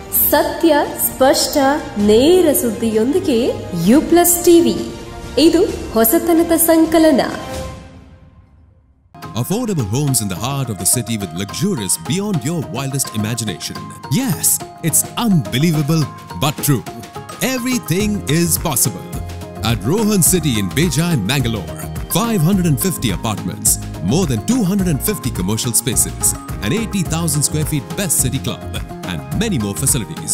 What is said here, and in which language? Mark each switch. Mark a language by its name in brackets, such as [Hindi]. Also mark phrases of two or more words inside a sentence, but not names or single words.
[Kannada] ಸತ್ಯ, ಸ್ಪಷ್ಟ, ನೇರ ಸುದ್ದಿಯೊಂದಿಗೆ U+ ಟಿವಿ. ಇದು ಹೊಸತನದ ಸಂಕಲನ. [English] Affordable homes in the heart of the city with luxurious beyond your wildest imagination. Yes, it's unbelievable but true. Everything is possible. At Rohan City in Bejai, Mangalore, 550 apartments, more than 250 commercial spaces, an 80,000 square feet best city club, and many more facilities.